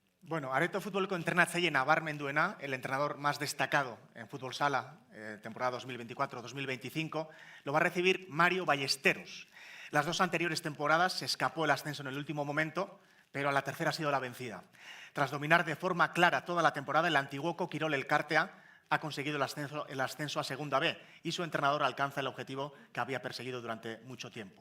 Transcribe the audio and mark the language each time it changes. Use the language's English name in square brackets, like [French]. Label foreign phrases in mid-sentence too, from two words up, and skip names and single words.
[Basque] Bueno, Areto Futboleko entrenatzaile nabarmenduena, [Spanish] el entrenador más destacado en fútbol sala, temporada 2024-2025, lo va a recibir Mario Ballesteros. Las dos anteriores temporadas se escapó el ascenso en el último momento, pero a la tercera ha sido la vencida. Tras dominar de forma clara toda la temporada, el antiguoco Kirol Elkartea ha conseguido el ascenso a Segunda B y su entrenador alcanza el objetivo que había perseguido durante mucho tiempo.